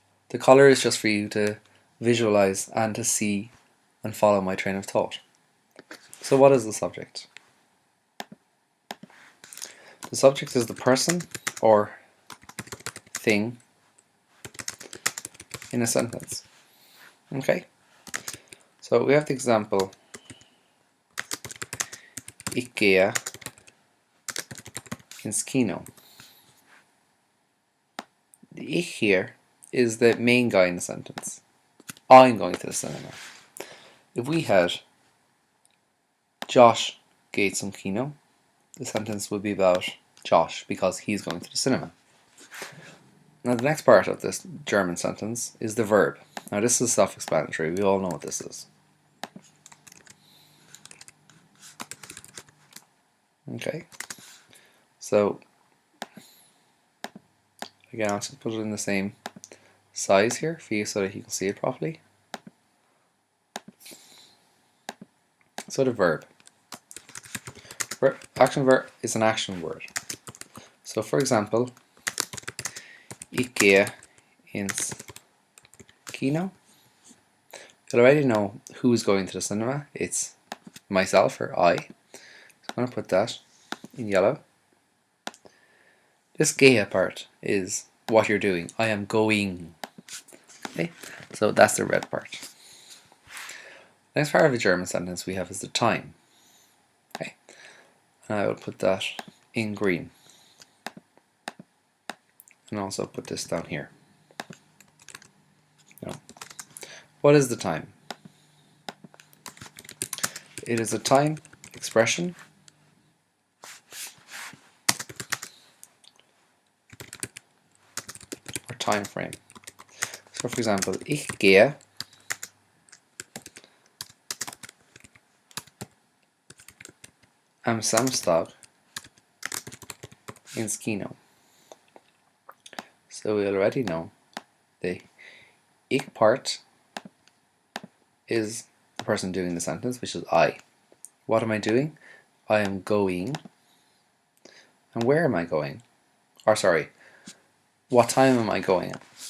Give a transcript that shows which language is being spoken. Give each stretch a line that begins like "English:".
English: The color is just for you to visualize and to see and follow my train of thought. So what is the subject? The subject is the person or thing in a sentence. Okay? So we have the example Ich gehe ins Kino. The ich here is the main guy in the sentence. I'm going to the cinema. If we had Josh geht zum Kino, the sentence would be about Josh because he's going to the cinema. Now the next part of this German sentence is the verb. Now this is self-explanatory, we all know what this is. Okay, so again I'll just put it in the same size here for you so that you can see it properly. So the verb. Action verb is an action word. So for example, Ich gehe ins Kino. You already know who's going to the cinema. It's myself or I. So I'm going to put that in yellow. This gehe part is what you're doing. I am going. Okay, so that's the red part. Next part of a German sentence we have is the time. Okay, and I will put that in green. And also put this down here. Now, what is the time? It is a time expression or time frame.
German: So for example, ich gehe am Samstag ins Kino.
English: So we already know the ich part is the person doing the sentence, which is I. What am I doing? I am going. And where am I going? Or sorry, what time am I going at?